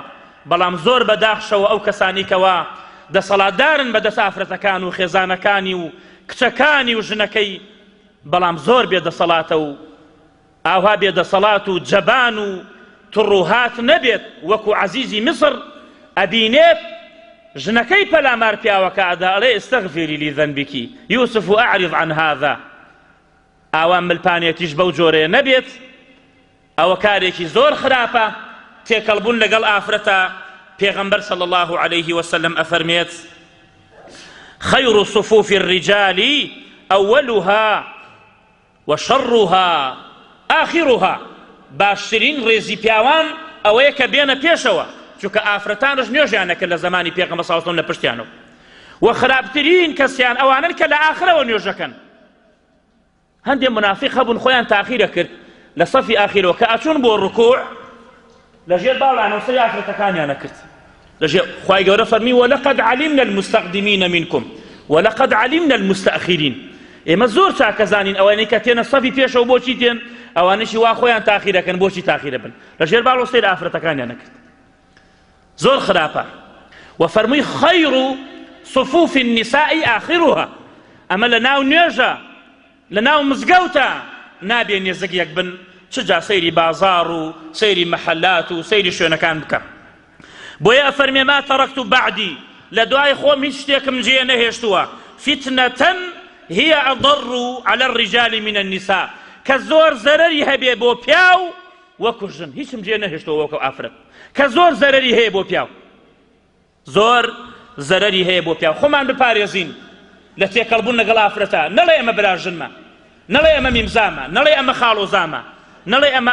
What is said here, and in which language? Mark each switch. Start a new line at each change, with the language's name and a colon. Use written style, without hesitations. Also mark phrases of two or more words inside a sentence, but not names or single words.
Central Kurdish: بەڵام زۆر بەداخشەوە ئەو کەسانی کەوا دەسەڵاتدارن بەدەست ئافرەتەکان و خێزانەکانی و کچەکانی و ژنەکەی بەڵام زۆر بێدەسەڵاتە و ئاوا بێدەسەڵات و جەبان و تڕوهات نەبێت وەکو عەزیزی میسر ئەبینێت ژنەکەی پەلامار پیاوەکە ئەدەڵێ
Arabic: ئستەغفیری لی ذەنبیکی یوسف ئەعرض عن هذا
Central Kurdish: ئاوا ملپانێتیش بەو جۆرەیە نەبێت ئەوە کارێکی زۆر خراپە تێکەڵبوون لەگەڵ ئافرەتە پێغەمبەر
Arabic: صلى الله عليه وسلم
Central Kurdish: ئەفەرمێت
Arabic: خير صفوف الرجال أولها وشرها آخرها
Central Kurdish: باشترين ڕێزی پیاوان ئەوەیە کە بێنە پێشەوە چونکە ئافرەتانش نوێژیانەکە لە زمانی پێغەمبەر
Arabic: صلی الله عليه وسلم
Central Kurdish: لە پشتیانەوە و خراپترین کەسیان ئەوانن کە لە ئاخرەوە نوێژەکەن هەندێک منافق هەبوون خۆیان تاخیرە کرد لە سەفی ئاخیرەوە کە ئەچوون بۆ ڕکوع لەژێر باڵانەوە سەری ئافرەتەکانیانە کرد لەژێر خوای گەورە فەرمی
Arabic: وەلەقەد عەلیمنا المستەقدمین منکم وەلەقەد عەلیمنا المستەئخرین
Central Kurdish: ئێمە زۆر چاکەزانین ئەوانەی کە تێنە سەفی پێشەوە بۆچی تێن ئەوانەشی وا خۆیان تاخیرەکەن بۆچی تاخیرە بن لەژێر باڵەوە سەری ئافرەتەکانیانە کرد زۆر خراپە وفەرمووی
Arabic: خەیر صفوف النساء آخرها
Central Kurdish: ئەمە لە ناو نوێژە لە ناو مزگەوتە نابێ نێزەک بن چجا سەیری بازار و سەیری مەحەلات و سەیری شوێنەکان بکە بۆیە ئەفەرمێ
Arabic: ما تەرەکت بعدی
Central Kurdish: لە دوای خۆم هیچ شتێکم جێ نەهێشتووە
Arabic: فتنة هي أضر على الرجال من النساء
Central Kurdish: کە زۆر زەرەری هەبێ بۆ پیاو وەکو ژن هیچم جێ نەهێشتەوە وەکو ئافرەت کە زۆر زەرەری هەیە بۆ پیاو زۆر زەرەری هەیە بۆ پیاو خۆمان بپارێزین لە تێکەڵبوون لەگەڵ ئافرەتە نەڵێ ئەمە براژنمە نەڵێ ئەمە میمزامە نەڵێ ئەمە خاڵۆزامە نەڵێ ئەمە